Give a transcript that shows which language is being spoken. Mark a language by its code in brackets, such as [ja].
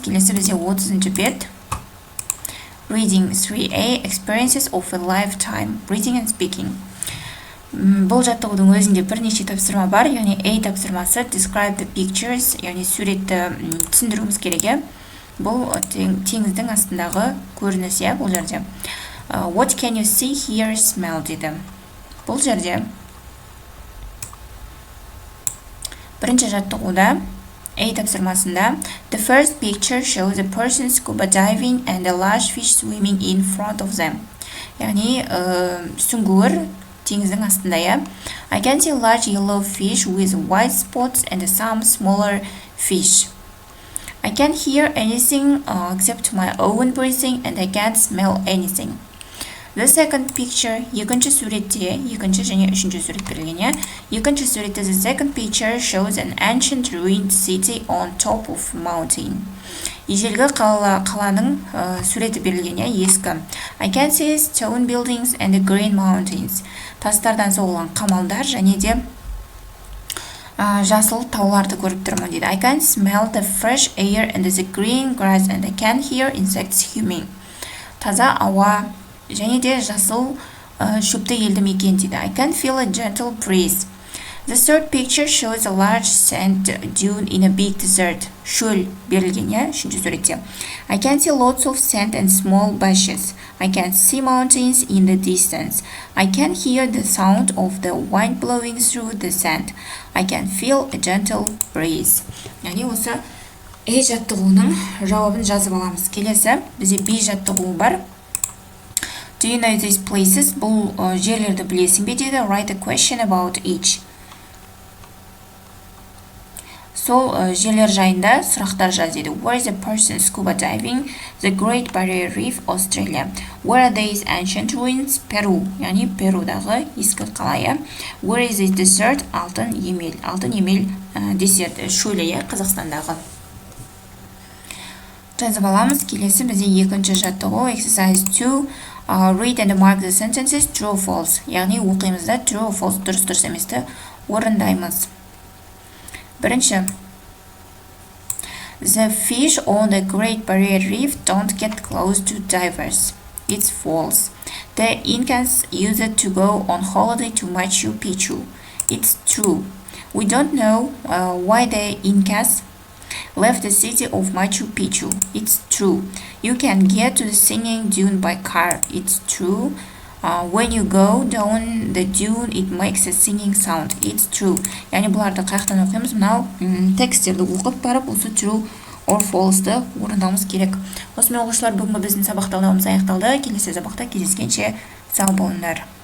[kk] Келесі бізде 30-шы бет. [en] Reading 3A Experiences of a Lifetime. Reading and Speaking. [kk] Бұл жаттығудың өзінде бірнеше тапсырма бар, яғни A тапсырмасы [en] describe the pictures, [kk] яғни суретті түсіндіруіміз керек. Бұл теңіздің астындағы көрініс, бұл жерде. [en] What can you see, hear, smell дейді. [kk] Бұл жерде бірінші жаттығуда A тапсырмасында [en] the first picture shows a person scuba diving and a large fish swimming in front of them. [kk] Яғни сүңгуір теңіздің астында. [en] I can see large yellow fish with white spots and some smaller fish. I can't hear anything except my own breathing and I can't smell anything. The second picture, [kk] екінші суретте, екінші және үшінші сурет берілген. Екінші суретте [en] the second picture shows an ancient ruined city on top of mountain. [kk] Ежелгі қаланың суреті берілген, ескі. [en] I can see stone buildings and the green mountains. [kk] Тастардан соғылған қамалдар және де жасыл тауларды көріп тұрмын дейді. [en] I can smell the fresh air and the green grass and I can hear insects humming. [kk] Таза ауа және де жасыл шөпті елді мекен дейді. [en] I can feel a gentle breeze. The third picture shows a large sand dune in a big desert. [kk] Шөл берілген, үшінші суретте. [en] I can see lots of sand and small bushes. I can see mountains in the distance. I can hear the sound of the wind blowing through the sand. I can feel a gentle breeze. [kk] Яғни осы A жаттығуының жауабын жазып аламыз. Келесі бізде B жаттығуы бар. [en] Do you know these places? [kk] Бұл жерлерді білесің бе дейді. [en] Write a question about each. [kk] Сол жерлер жайында сұрақтар жаз дейді. [en] Where is the person scuba diving? The Great Barrier Reef, Australia. Where are these ancient ruins? Peru. [kk] Яғни Перудағы ескі қала. [en] Where is this desert? Алтын емел. [kk] Алтын емел десерт шөлі Қазақстандағы. Жазып аламыз. Келесі бізде екінші жаттығу exercise 2. [en] Read and mark the sentences true or false. [kk] Яғни оқимызда [en] true or false, [kk] дұрыс еместі орындаймыз. Бірінші, [en] The fish on the Great Barrier Reef don't get close to divers. It's false. The Incas used to go on holiday to Machu Picchu. It's true. We don't know why the Incas left the city of Machu Picchu. It's true. You can get to the singing dune by car. It's true. When you go down the dune, it makes a singing sound. It's true. [kk] Яғни бұларды қаяқтан оқимыз? Мынау тексттерді оқып барып, осы true or false-ды орындауымыз керек. Осымен оқушылар, бүгінгі біздің сабақ талдауымыз аяқталды. Келесі сабақта кездескенше сау болыңдар.